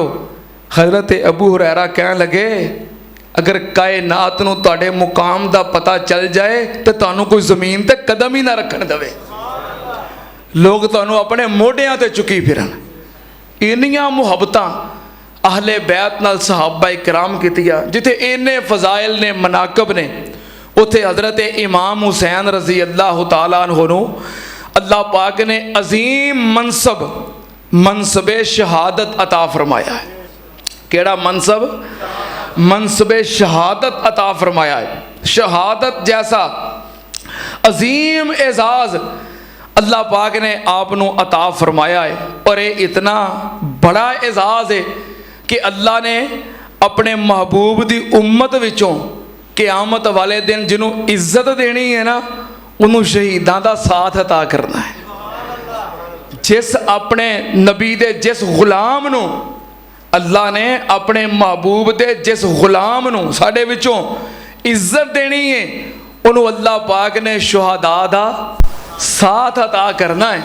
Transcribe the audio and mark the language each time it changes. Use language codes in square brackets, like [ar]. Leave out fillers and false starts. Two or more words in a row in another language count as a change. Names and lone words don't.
[pa] حضرت ابو ہریرہ کہن لگے، اگر کائنات نوں تہاڈے مقام دا پتا چل جائے تو تہانوں کوئی زمین تے قدم ہی نہ رکھن دیوے، لوک تہانوں اپنے موڈھیاں تے چکی پھرن. اینیاں محبتاں اہلِ بیت نال صحابہ کرام کیتیاں، جتھے اینے فضائل نے، مناقب نے، اوتھے حضرت امام حسین رضی اللہ تعالیٰ عنہ نوں اللہ پاک نے عظیم منصب، منصبِ شہادت عطا فرمایا ہے. کیہڑا منصب? منصبِ شہادت عطا فرمایا ہے. شہادت جیسا عظیم اعزاز اللہ پاک نے آپ نوں عطا فرمایا ہے. اور یہ اتنا بڑا اعزاز ہے کہ اللہ نے اپنے محبوب کی امت وچوں قیامت والے دن جنہوں عزت دینی ہے نا، انہوں نے شہیداں دا ساتھ عطا کرنا ہے. جس اپنے نبی دے جس غلام نوں اللہ نے اپنے محبوب دے جس غلام نوں ساڈے وچوں عزت دینی ہے، انہوں نے اللہ پاک نے شہدا دا ساتھ عطا کرنا ہے.